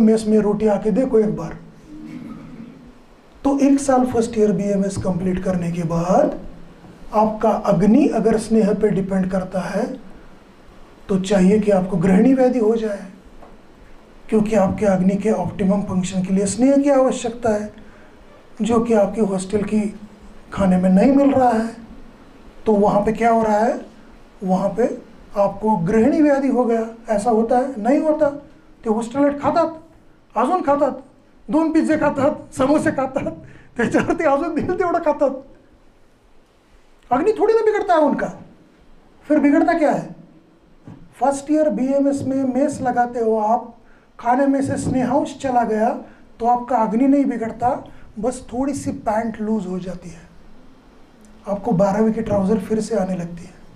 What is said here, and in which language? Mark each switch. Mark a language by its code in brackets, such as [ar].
[hi] Mess में रोटी आके देखो एक बार। तो 1 साल फर्स्ट ईयर BMS कंप्लीट करने के बाद आपका अग्नि अगर स्नेह पे डिपेंड करता है तो चाहिए कि आपको गृहिणी व्याधि हो जाए, क्योंकि आपके अग्नि के ऑप्टिमम फंक्शन के लिए स्नेह की आवश्यकता है, जो कि आपकी हॉस्टल की खाने में नहीं मिल रहा है। तो वहाँ पे क्या हो रहा है? वहाँ पे आपको गृहिणी व्याधि हो गया। ऐसा होता है? नहीं होता। [mr] ते हॉस्टेलेट खातात, अजून खातात, 2 पिझ्झे खातात, समोसे खातात, त्याच्यावरती अजून दिल तेवढं खातात। [hi] अग्नि थोड़ी ना बिगड़ता है उनका। फिर बिगड़ता क्या है? फर्स्ट ईयर BMS में मेस लगाते हो आप, खाने में से स्नेहांश चला गया तो आपका अग्नि नहीं बिगड़ता, बस थोड़ी सी पैंट लूज हो जाती है, आपको 12वीं की ट्राउजर फिर से आने लगती है।